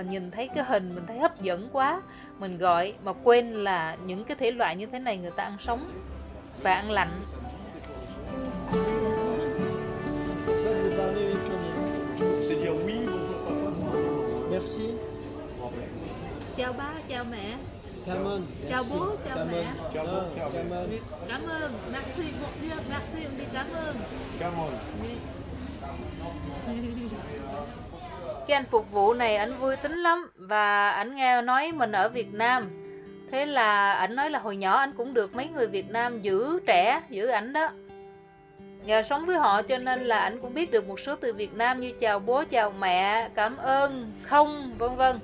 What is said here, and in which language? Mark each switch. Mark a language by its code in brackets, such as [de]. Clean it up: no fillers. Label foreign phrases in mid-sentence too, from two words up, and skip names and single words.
[vi] Mình nhìn thấy cái hình mình thấy hấp dẫn quá, mình gọi mà quên là những cái thể loại như thế này người ta ăn sống và ăn lạnh. Chào ba, chào mẹ. Cảm ơn. Chào bố, chào mẹ. Cảm ơn. Cảm ơn. [fr] Merci beaucoup. Merci, [vi] đi cảm ơn. Cảm ơn. Cái anh phục vụ này ảnh vui tính lắm, và ảnh nghe nói mình ở Việt Nam, thế là ảnh nói là hồi nhỏ ảnh cũng được mấy người Việt Nam giữ trẻ, giữ ảnh đó. Nhờ sống với họ cho nên là ảnh cũng biết được một số từ Việt Nam như chào bố, chào mẹ, cảm ơn, không, vân vân.